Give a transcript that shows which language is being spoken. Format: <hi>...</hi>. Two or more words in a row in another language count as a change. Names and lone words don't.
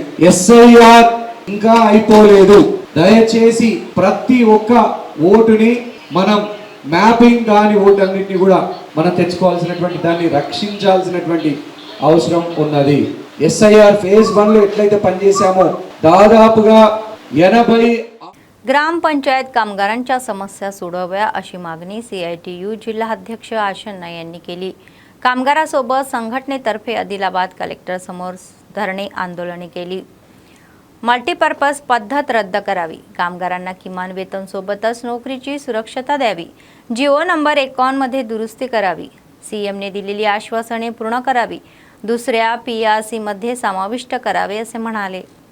<te>SIR ఇంకా అయిపోలేదు, దయచేసి ప్రతి ఒక్క ఓటుని మనం మ్యాపింగ్ కాని ఓటన్నిటిని కూడా మనం తెచ్చుకోవాల్సినటువంటి దాన్ని రక్షించాల్సినటువంటి అవసరం ఉన్నది। SIR फेज 1 లో ఎట్లయితే పనిచేసామో దాదాపుగా 80</te> <mr>ग्रामपंचायत कामगारांच्या समस्या सोडवाव्या अशी मागणी CITU जिल्हाध्यक्ष आशन्ना यांनी केली। कामगारासोबत संघटनेतर्फे आदिलाबाद कलेक्टर समोर धरणे आंदोलने केली। मल्टीपर्पज पद्धत रद्द करावी, कामगारांना किमान वेतन सोबतच नोकरीची सुरक्षता द्यावी,</mr> <en>GO number</en> <mr>51 मध्ये दुरुस्ती करावी, CMने दिलेली आश्वासने पूर्ण करावी, दुसऱ्या PRC मध्ये समाविष्ट करावे असे म्हणाले।</mr>